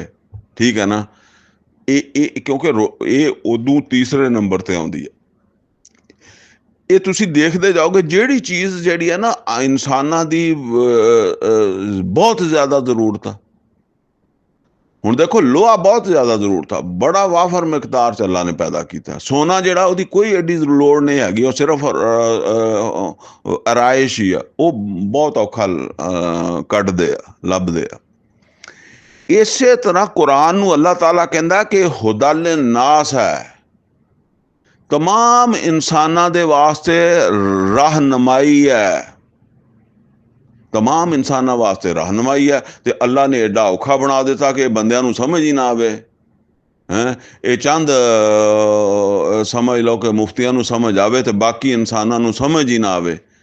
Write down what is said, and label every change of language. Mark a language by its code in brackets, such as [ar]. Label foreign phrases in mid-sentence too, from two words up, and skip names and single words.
[pa] ٹھیک ہے نا، کیونکہ ایہ اودو تیجے نمبر تے آؤندی ہے. ایہ تسی دیکھدے جاؤ گے، جیہڑی چیز جیہڑی ہے نا انساناں دی بہت زیادہ ضرورت ہے. ہن ویکھو، لوہا بہت زیادہ ضرورت ہے، بڑا وافر مقدار چ اللہ نے پیدا کیتا. سونا جیہڑا اوہدی کوئی ایڈی لوڑ نہیں ہیگی، او صرف آرائش ہی ہے، او بہت اوکھا کڈھدے آ لبھدے آ. ایسے طرح قرآن نوں اللہ تعالیٰ کہندا کہ [ar] هدى للناس [pa] ہے، تمام انساناں دے واسطے رہنمائی ہے، تمام انساناں واسطے رہنمائی ہے. تو اللہ نے ایڈا اوکھا بنا دتا کہ بندیاں نوں سمجھ ہی نہ آوے. ہیں، ایہ چند سمجھ لو کہ مفتیاں نوں سمجھ آوے تو باقی انساناں نوں سمجھ ہی نہ آوے.